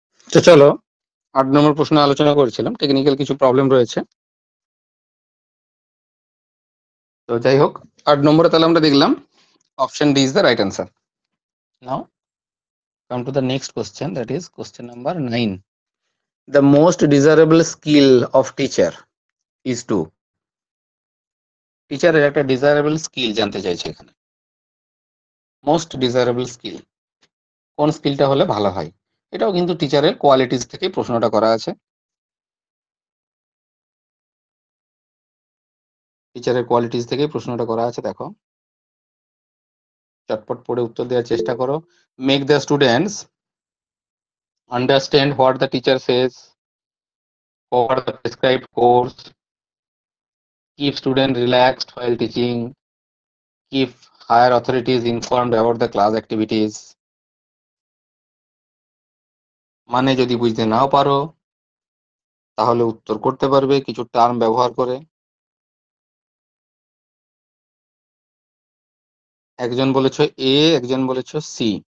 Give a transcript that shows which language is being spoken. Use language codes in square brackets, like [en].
[bn] তো চলো 8 নম্বর প্রশ্ন আলোচনা করেছিলাম, টেকনিক্যাল কিছু প্রবলেম রয়েছে, তো যাই হোক 8 নম্বরে তাহলে আমরা দেখলাম [en] Option D is the right answer. Now come to the next question, that is question number 9. The most desirable skill of teacher is to, [bn] টিচারের একটা ডিজায়ারেবল স্কিল জানতে চাইছে এখানে। মোস্ট ডিজায়ারেবল স্কিল, কোন স্কিলটা হলে ভালো হয়? এটাও কিন্তু টিচারের কোয়ালিটিস থেকে প্রশ্নটা করা আছে। টিচারের কোয়ালিটিস থেকে প্রশ্নটা করা আছে, দেখো চটপট পড়ে উত্তর দেওয়ার চেষ্টা করো। [en] Make the students understand what the teacher says, cover the prescribed course, keep student relaxed while teaching, keep higher authorities informed about the class activities. [bn] মানে যদি বুঝতে নাও পারো তাহলে উত্তর করতে পারবে কিছু টার্ম ব্যবহার করে। একজন বলেছো এ, একজন বলেছো সি।